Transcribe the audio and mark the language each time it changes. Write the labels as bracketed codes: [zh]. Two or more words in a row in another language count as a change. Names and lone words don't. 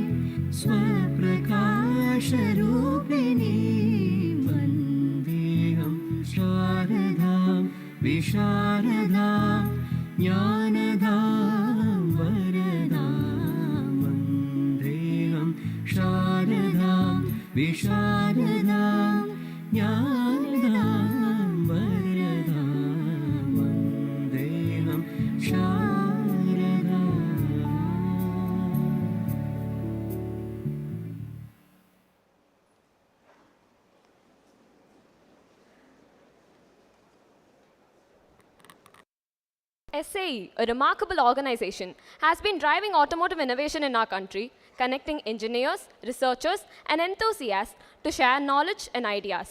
[sa] Swaprakasha Rupinim Vandeham Sharadam Visharadam Jnanadam Varadam Vandeham Sharadam Visharadam Jnanadam Varadam Vandeham Sharadam. [en] SAE, a remarkable organization, has been driving automotive innovation in our country, connecting engineers, researchers, and enthusiasts to share knowledge and ideas.